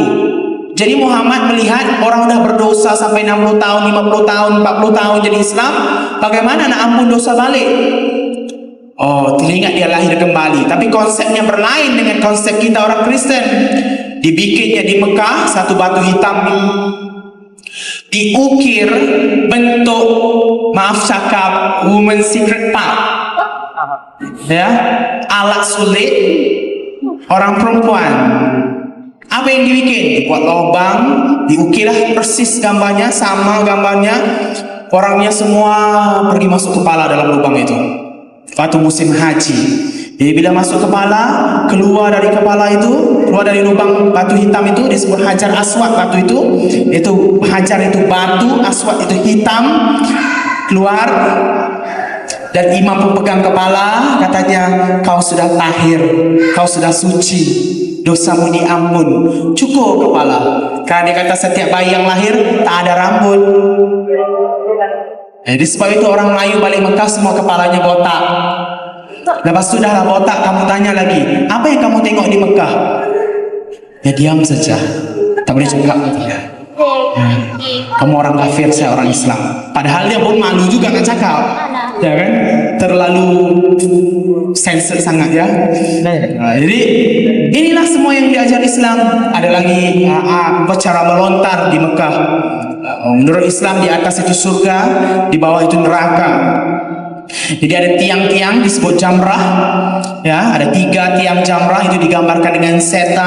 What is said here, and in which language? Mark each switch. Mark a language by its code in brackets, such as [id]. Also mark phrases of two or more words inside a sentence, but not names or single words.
[ms] Jadi Muhammad melihat orang sudah berdosa sampai 60 tahun, 50 tahun, 40 tahun jadi Islam, bagaimana nak ampun dosa balik? Oh, teringat dia lahir kembali. Tapi konsepnya berlain dengan konsep kita orang Kristen. Dibikinnya di Mekah satu batu hitam, diukir bentuk, maaf cakap, [en] woman secret part, [ms] ya, alat sulit orang perempuan. Apa yang dibikin? Dibuat lubang, diukirlah persis gambarnya, sama gambarnya. Orangnya semua pergi masuk kepala dalam lubang itu. Waktu musim haji. Jadi bila masuk kepala, keluar dari kepala itu, keluar dari lubang batu hitam itu disebut hajar aswad. Batu itu hajar itu batu, aswad itu hitam, keluar. Dan imam pun pegang kepala, katanya kau sudah tahir, kau sudah suci, dosamu diampun, cukup kepala. Karena dia kata setiap bayi yang lahir tak ada rambut. Jadi sebab itu orang Melayu balik Mekah semua kepalanya botak. Lepas sudah lah botak, kamu tanya lagi, apa yang kamu tengok di Mekah? Ya diam saja, tak boleh cakap. Kamu orang kafir, saya orang Islam. Padahal dia pun malu juga nak cakap. ya kan, terlalu censored sangat ya. Nah, jadi inilah semua yang diajar Islam. Ada lagi cara melontar di Mekah. Menurut Islam di atas itu surga, di bawah itu neraka. Jadi ada tiang-tiang disebut jamrah, ya, ada 3 tiang jamrah itu digambarkan dengan setan.